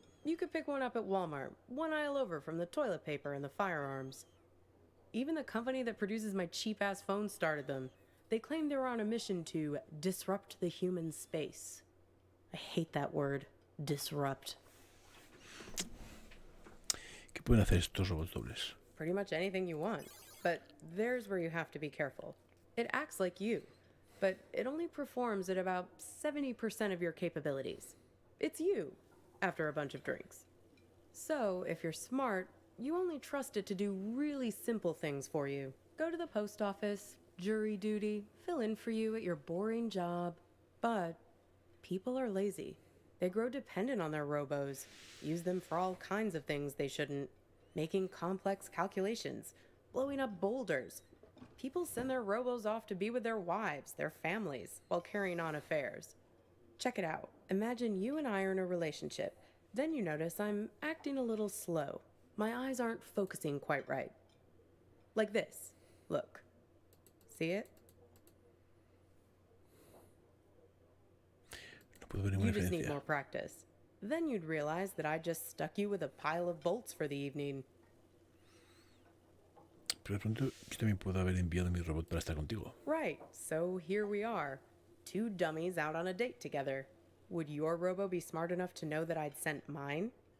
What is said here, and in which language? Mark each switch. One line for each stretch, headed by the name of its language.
English: You could pick one up at Walmart, one aisle over from the toilet paper and the firearms. Even the company that produces my cheap-ass phones started them. They claimed they were on a mission to disrupt the human space. I hate that word, disrupt.
Spanish: ¿Qué pueden hacer estos robots dobles?
English: Pretty much anything you want. But there's where you have to be careful. It acts like you, but it only performs at about 70% of your capabilities. It's you, after a bunch of drinks. So, if you're smart, you only trust it to do really simple things for you. Go to the post office, jury duty, fill in for you at your boring job. But people are lazy. They grow dependent on their robos, use them for all kinds of things they shouldn't, making complex calculations, blowing up boulders. People send their robos off to be with their wives, their families, while carrying on affairs. Check it out. Imagine you and I are in a relationship. Then you notice I'm acting a little slow. My eyes aren't focusing quite right. Like this. Look. See it?
Spanish: No puedo ver ninguna
English: You just need
Spanish: diferencia.
English: more practice. Then you'd realize that I just stuck you with a pile of bolts for the evening.
Spanish: Pero de pronto yo también puedo haber enviado mi robot para estar contigo.
English: Right, so here we are. Two dummies out on a date together. Would your robo be smart enough to know that I'd sent mine?